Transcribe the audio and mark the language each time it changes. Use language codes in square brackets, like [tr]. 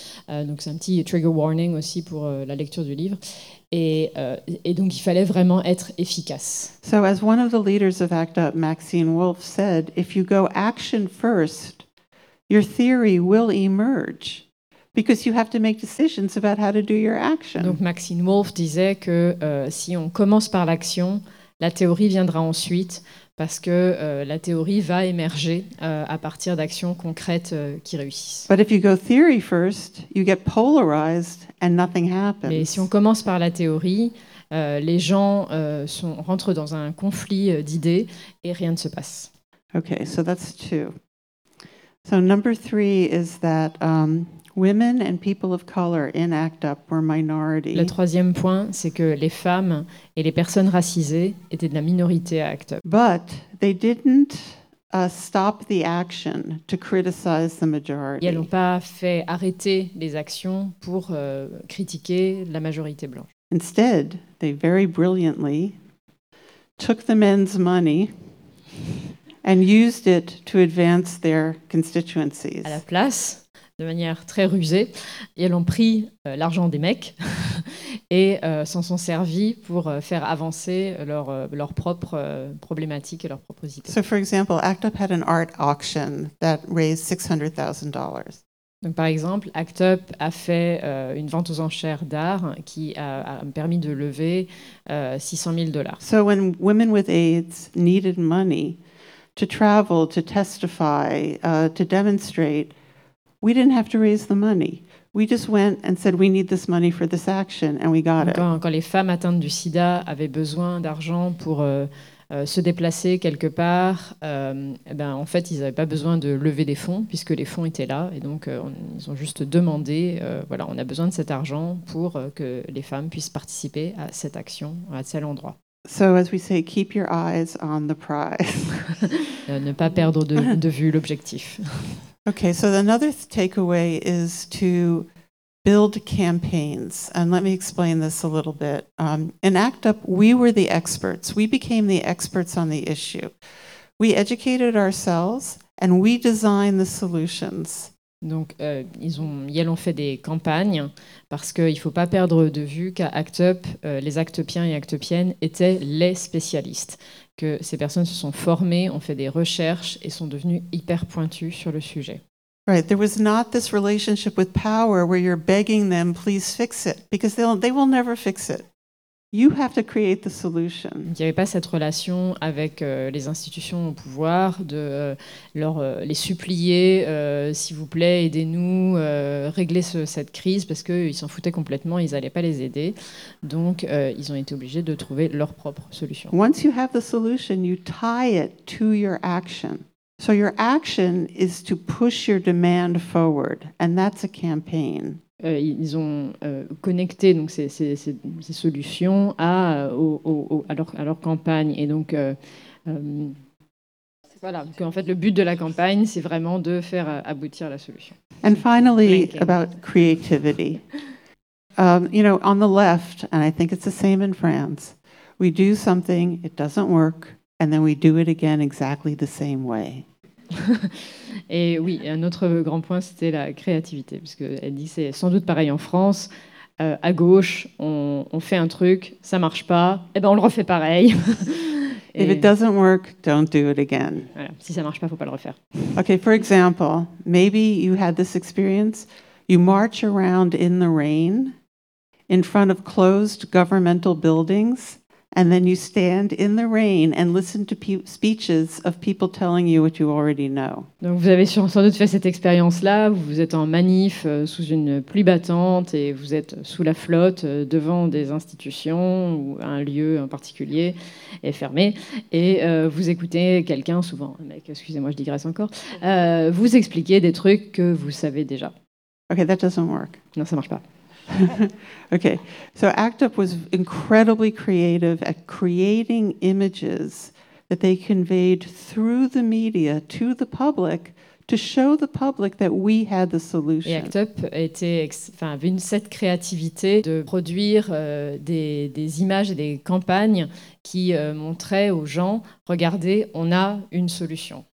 [fr] Donc c'est un petit trigger warning aussi pour la lecture du livre. Et donc il fallait vraiment être efficace. [en] So as one of the leaders of ACT UP, Maxine Wolf, said, if you go action first, your theory will emerge, because you have to make decisions about how to do your action. [fr] Donc Maxine Wolf disait que si on commence par l'action, la théorie viendra ensuite, parce que la théorie va émerger à partir d'actions concrètes qui réussissent. [en] But if you go theory first, you get polarized and nothing happens. [fr] Mais si on commence par la théorie, les gens rentrent dans un conflit d'idées et rien ne se passe. [en] Okay, so that's two. So number three is that women and people of color in ACT UP were minority. [fr] Le troisième point, c'est que les femmes et les personnes racisées étaient de la minorité à ACT UP. [en] But they didn't stop the action to criticize the majority. [fr] Ils n'ont pas fait arrêter les actions pour critiquer la majorité blanche. [en] Instead, they very brilliantly took the men's money and used it to advance their constituencies. [fr] À la place, de manière très rusée, ils ont pris l'argent des mecs et s'en sont servis pour faire avancer leurs propres problématiques et leurs propres idées. [en] So for example, ACT UP had an art auction that raised $600,000. [fr] Donc par exemple, ACT UP a fait une vente aux enchères d'art qui a permis de lever $600,000. [en] So when women with AIDS needed money to travel, to testify, to demonstrate, we didn't have to raise the money. We just went and said, we need this money for this action, and we got it. [fr] Quand les femmes atteintes du sida avaient besoin d'argent pour se déplacer quelque part, ben, en fait, ils n'avaient pas besoin de lever des fonds, puisque les fonds étaient là. Et donc, ils ont juste demandé, voilà, on a besoin de cet argent pour que les femmes puissent participer à cette action, à tel endroit. [en] So as we say, keep your eyes on the prize. [fr] Ne pas perdre de vue l'objectif. [en] Okay, so another takeaway is to build campaigns. And let me explain this a little bit. In ACT UP, we were the experts. We became the experts on the issue. We educated ourselves and we designed the solutions. [fr] Donc, ils ont fait des campagnes parce qu'il ne faut pas perdre de vue qu'à ACT UP, les ACTUPiens et ACTUPiennes étaient les spécialistes, que ces personnes se sont formées, ont fait des recherches et sont devenues hyper pointues sur le sujet. [en] Right, there was not this relationship with power where you're begging them, please fix it, because they will never fix it. You have to create the solution. [fr] Il n'y avait pas cette relation avec les institutions au pouvoir de les supplier, s'il vous plaît, aidez-nous, réglez cette crise, parce qu'ils s'en foutaient complètement, ils n'allaient pas les aider. Donc, ils ont été obligés de trouver leur propre solution. [en] Once you have the solution, you tie it to your action. So your action is to push your demand forward, and that's a campaign. [fr] Ils ont connecté donc ces solutions à leur campagne, et donc voilà, qu'en fait le but de la campagne, c'est vraiment de faire aboutir la solution. [en] And finally, about creativity. You know, on the left, and I think it's the same in France, we do something, it doesn't work, and then we do it again exactly the same way. [fr] Et oui, un autre grand point, c'était la créativité, parce qu'elle dit que c'est sans doute pareil en France. À gauche, on fait un truc, ça marche pas, et ben on le refait pareil. [en] If it doesn't work, don't do it again. [fr] Voilà. Si ça marche pas, faut pas le refaire. [en] Okay, for example, maybe you had this experience. You march around in the rain, in front of closed governmental buildings. And then you stand in the rain and listen to speeches of people telling you what you already know. [fr] Donc vous avez sans doute fait cette expérience-là. Vous êtes en manif sous une pluie battante et vous êtes sous la flotte devant des institutions ou un lieu en particulier est fermé. Et vous écoutez quelqu'un, souvent un mec, excusez-moi, je digresse encore, vous expliquer des trucs que vous savez déjà. [en] Okay, that doesn't work. [fr] Non, ça ne marche pas. [en] Okay, so ACT UP was incredibly creative at creating images that they conveyed through the media to the public to show the public that we had the solution. [fr] Et ACT UP avait une cette créativité de produire des images et des campagnes qui montraient aux gens, regardez, on a une solution.